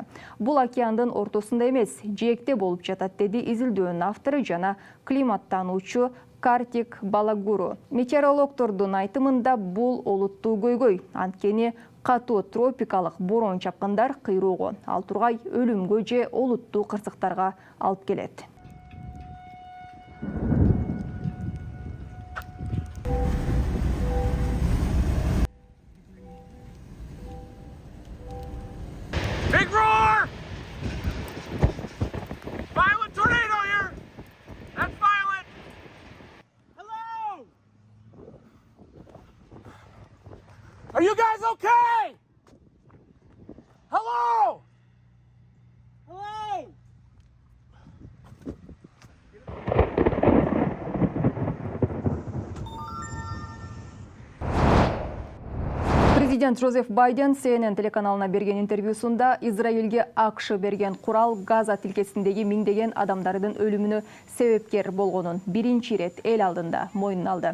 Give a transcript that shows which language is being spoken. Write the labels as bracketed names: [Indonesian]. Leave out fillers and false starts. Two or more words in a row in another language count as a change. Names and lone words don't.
[Kyrgyz] Бул океандын ортосунда эмес, жээкте болуп жатат, деди изилдөөнүн автору жана климаттануучу Картик Балагуру. Метеорологтордун айтымында бул олуттуу көйгөй. Анткени катуу тропикалык бороон чапкындар кыйроого, ал тургай өлүмгө же олуттуу кырсыктарга алып келет. [English] Big roar! Violent tornado here! That's violent! Hello! Are you guys okay? Hello! Hello! [Kyrgyz] Президент Жозеф Байден CNN телеканалына берген интервьюсунда Израилге АКШ берген курал Газа тилкесиндеги миңдеген адамдардын өлүмүнө себепкер болгонун биринчи ирет эл алдында мойнуна алды.